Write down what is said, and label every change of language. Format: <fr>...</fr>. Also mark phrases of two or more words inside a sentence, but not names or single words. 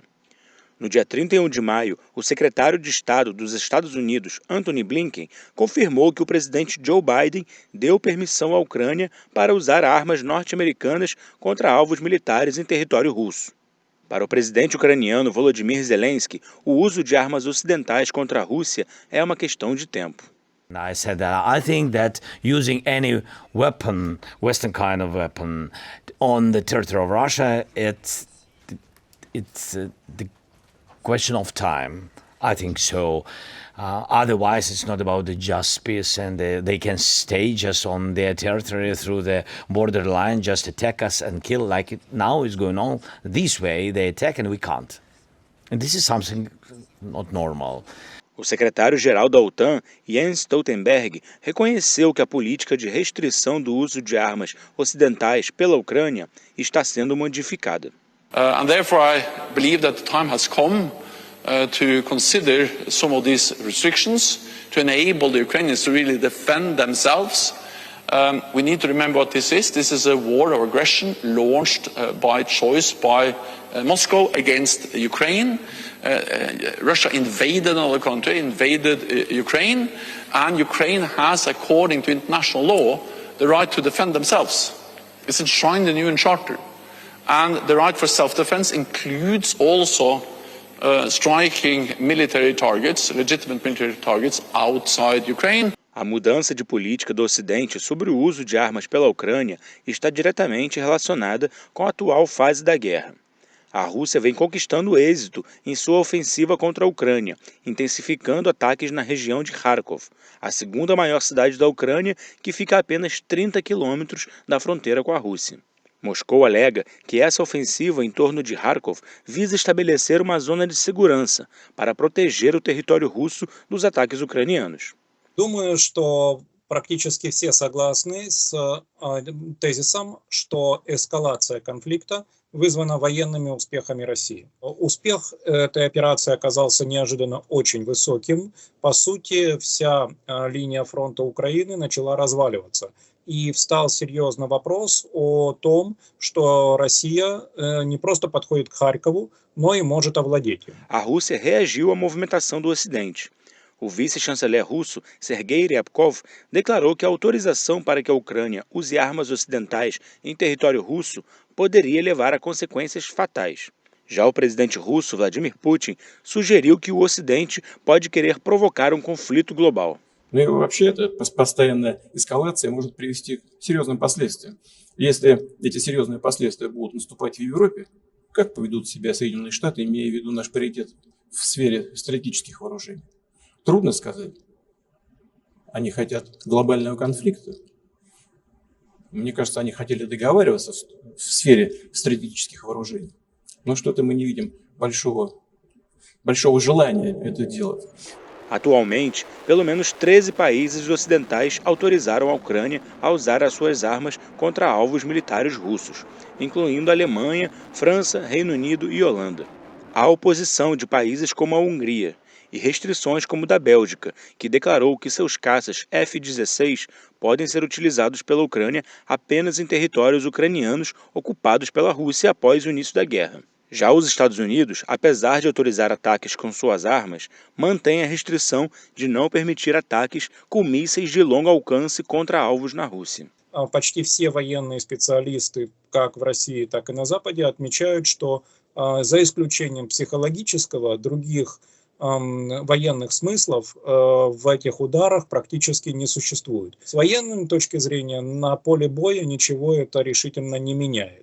<pt>No dia 31 de maio, o secretário de Estado dos Estados Unidos, Antony Blinken, confirmou que o presidente Joe Biden deu permissão à Ucrânia para usar armas norte-americanas contra alvos militares em território russo. Para o presidente ucraniano Volodymyr Zelensky, o uso de armas ocidentais contra a Rússia é uma questão de tempo.</pt> <en>I said that I think that using any weapon, Western kind of weapon, on the territory of Russia, it's the question of time. I think so. Otherwise, it's not about the just peace, and they can stay just on their territory through the borderline, just attack us and kill like it now is going on. This way, they attack and we can't. And this is something not normal.</en> <pt>O secretário-geral da OTAN, Jens Stoltenberg, reconheceu que a política de restrição do uso de armas ocidentais pela Ucrânia está sendo modificada.</pt> <en>And therefore I believe that the time has come to consider some of these restrictions to enable the Ukrainians to really defend themselves. We need to remember what this is. This is a war of aggression launched by choice by Moscow against Ukraine. Russia invaded another country, invaded Ukraine, and Ukraine has, according to international law, the right to defend themselves. It's enshrined in the UN Charter. And the right for self-defense includes also striking military targets, legitimate military targets outside Ukraine.</en> <pt>A mudança de política do Ocidente sobre o uso de armas pela Ucrânia está diretamente relacionada com a atual fase da guerra. A Rússia vem conquistando êxito em sua ofensiva contra a Ucrânia, intensificando ataques na região de Kharkov, a segunda maior cidade da Ucrânia, que fica a apenas 30 quilômetros da fronteira com a Rússia. Moscou alega que essa ofensiva em torno de Kharkov visa estabelecer uma zona de segurança para proteger o território russo dos ataques ucranianos.</pt> <ru>Думаю, что практически все согласны с тезисом, что эскалация конфликта вызвана военными успехами России. Успех этой операции оказался неожиданно очень высоким. По сути, вся линия фронта Украины начала разваливаться. И встал серьезный вопрос о том, что Россия не просто подходит к Харькову, но и может овладеть им.</ru> <pt>A Rússia reagiu à movimentação do Ocidente. O vice-chanceler russo, Sergei Ryabkov, declarou que a autorização para que a Ucrânia use armas ocidentais em território russo poderia levar a consequências fatais. Já o presidente russo, Vladimir Putin, sugeriu que o Ocidente pode querer provocar um conflito global.</pt> <ru>Ну и вообще эта постоянная эскалация может привести к серьезным последствиям. Если эти серьезные последствия будут наступать в Европе, как поведут себя Соединенные Штаты, имея в виду наш паритет в сфере стратегических вооружений? Трудно сказать. Они хотят глобального конфликта. Мне кажется, они хотели договариваться в сфере стратегических вооружений. Но что-то мы не видим большого желания это делать.</ru> <pt>Atualmente, pelo menos 13 países ocidentais autorizaram a Ucrânia a usar as suas armas contra alvos militares russos, incluindo a Alemanha, França, Reino Unido e Holanda. Há oposição de países como a Hungria e restrições como da Bélgica, que declarou que seus caças F-16 podem ser utilizados pela Ucrânia apenas em territórios ucranianos ocupados pela Rússia após o início da guerra. Já os Estados Unidos, apesar de autorizar ataques com suas armas, mantêm a restrição de não permitir ataques com mísseis de longo alcance contra alvos na Rússia.</pt> <ru>Почти все военные специалисты, как в России, так и на Западе, отмечают, что за исключением психологического, других военных смыслов в этих ударах практически не существует. С военной точки зрения на поле боя ничего это решительно не меняет.</ru>